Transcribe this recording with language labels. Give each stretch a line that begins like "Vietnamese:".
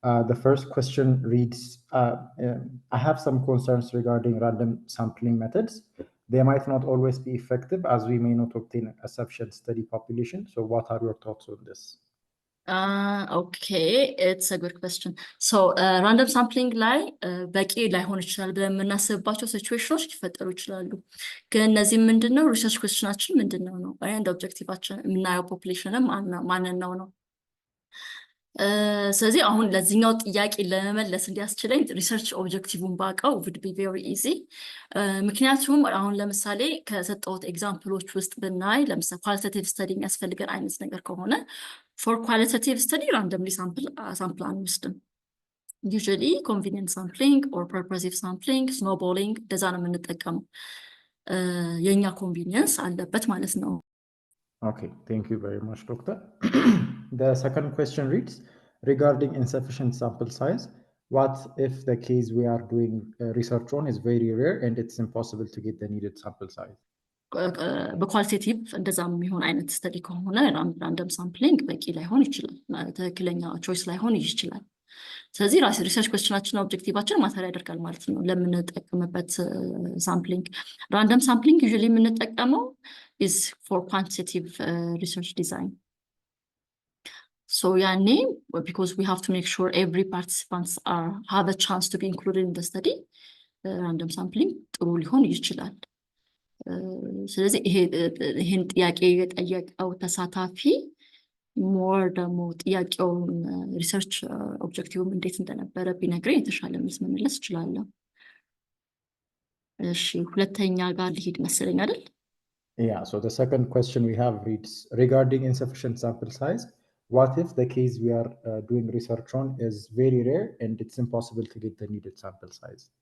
English: The first question reads, I have some concerns regarding random sampling methods. They might not always be effective as we may not obtain a sufficient study population. So what are your thoughts on this? Okay, it's a good question.
Amharic: So random sampling ላይ በቂ ላይሆን ይችላል ብለን የምናስብባቸው ሲቹዌሽኖች ሊፈጠሩ ይችላሉ። ግን እነዚህ ምንድነው ሪሰርች ኩዌስችናችን ምንድነው ነው አንድ ኦብጀክቲቫችን የምናየው ፖፑሌሽንም ማንን ነው። ስለዚህ አሁን ለዚህኛው ጥያቄ ለመመለስ እንዲያስችለኝ ሪሰርች ኦብጀክቲቭን ባውቀው
English: would be very easy።
Amharic: ምክንያቱም አሁን ለምሳሌ ከሰጠሁት ኤግዛምፕሎች ውስጥ ብናይ ለምሳሌ ኳሊታቲቭ ስተዲ የሚያስፈልገን አይነት ነገር ከሆነ
English: for qualitative study randomly sample
Amharic: አንወስድም።
English: usually convenient sampling or purposive sampling, snowballing
Amharic: እንደዛ ነው የምንጠቀመው። የኛ ኮንቪኒየንስ አለበት ማለት ነው።
English: Okay, thank you very much, Doctor. The second question reads, regarding insufficient sample size, what if the case we are doing research on is very rare and it's impossible to get the needed sample size?
Amharic: በኳሊቴቲቭ እንደዛ የሚሆን አይነት ስተዲ ከሆነ ራንደም ሳምፕሊንግ በቂ ላይሆን ይችላል፣ ትክክለኛ ቾይስ ላይሆን ይችላል። ስለዚህ ሪሰርች ኩዌስችናችን ኦብጀክቲቫችን ማተር ያደርጋል ማለት ነው ለምንጠቀምበት ሳምፕሊንግ። ራንደም ሳምፕሊንግ ዩዥዋሊ የምንጠቀመው
English: is for quantitative research design. So
Amharic: ያኔ
English: because we have to make sure every participants have a chance to be included in the study, random sampling
Amharic: ጥሩ ሊሆን ይችላል። ስለዚህ ይሄን ጥያቄ የጠየቀው ተሳታፊ ሞር ደግሞ ጥያቄውን ሪሰርች ኦብጀክቲቭም እንዴት እንደነበረ ቢነግረኝ የተሻለ መልስ መመለስ እችላለሁ። እሺ ሁለተኛ ጋር ልሂድ መሰለኝ አይደል?
English: Yeah, so the second question we have reads, regarding insufficient sample size, what if the case we are doing research on is very rare and it's impossible to get the needed sample size?